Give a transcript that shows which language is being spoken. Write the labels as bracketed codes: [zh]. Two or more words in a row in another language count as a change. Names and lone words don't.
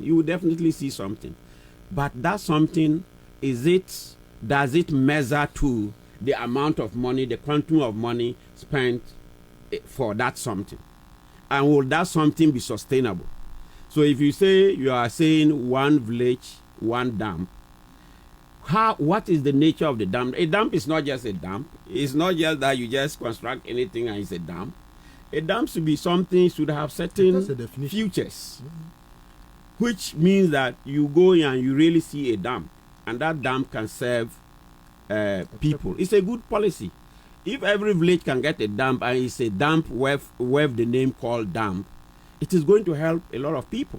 [en] You will definitely see something. But that something, does it measure to the amount of money, the quantum of money spent for that something? And will that something be sustainable? So if you are saying one village, one dam, what is the nature of the dam? A dam is not just a dam. It's not just that you just construct anything and it's a dam. A dam should be something, should have certain features, which means that you go in and you really see a dam, and that dam can serve people. It's a good policy. If every village can get a dam and it's a dam with the name called dam, it is going to help a lot of people.